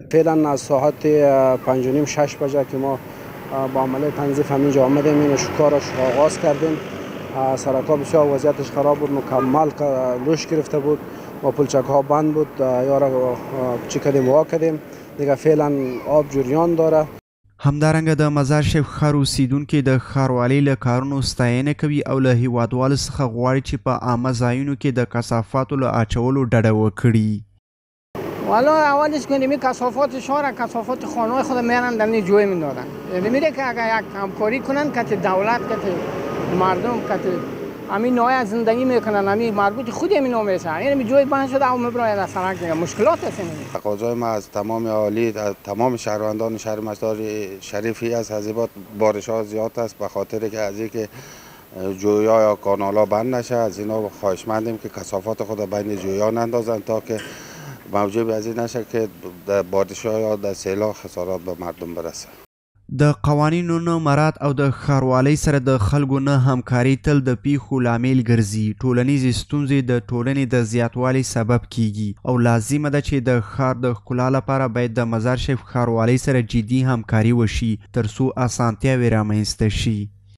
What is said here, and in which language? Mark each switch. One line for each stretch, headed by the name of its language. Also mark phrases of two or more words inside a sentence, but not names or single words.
Persian: فعلا از ساعت 5:30-6 بجه که ما با عمل تنظیف همینجا آمدیم، این کارش آغاز کردیم. سرک‌ها بسیار وضعیتش خراب بود، مکمل لوش گرفته بود و پلچک‌ها بند بود. یا را چی کردیم وا کردیم، دیگه فعلا آب جریان داره.
Pashto: همدارنګه د مزار شریف ښار اوسیدونکي د ښاروالۍ له کارونو ستاینه کوي او له هیوادوالو څخه غواړي چې په عامه ځایونو کې د کثافاتو له اچولو ډډه وکړي.
Persian: والا اولش کنیم این کثافات شهر کثافات خانه‌های خود میارن در این جوی میدادن. یعنی میره که اگر یک همکاری کنن که دولت که مردم که همین نوع زندگی میکنن، همین مربوط خود همین نوع میشه، یعنی جوی بند شده او میبره در سرک دیگه مشکلات هست. تقاضای ما از تمام اهالی، تمام شهروندان شهر مزار شریفی است. از این بارش ها زیاد است به خاطر که از اینکه جویا یا کانالا بند نشه. از اینا خواهشمندیم که کثافات خود بین جویا نندازن تا که موجب از این نشه که در بارش ها یا در سیلاب خسارات به مردم برسه.
Pashto: د قوانینو نه مراعات او د ښاروالۍ سره د خلکو نه همکاري تل د پیښو لامل ګرځي. ټولنیزې ستونزې د ټولنې د زیاتوالي سبب کیږي او لازمه ده چې د ښار د ښکلا لپاره باید د مزار شریف ښاروالۍ سره جدي همکاري وشي ترڅو اسانتیاوې رامنځته شي.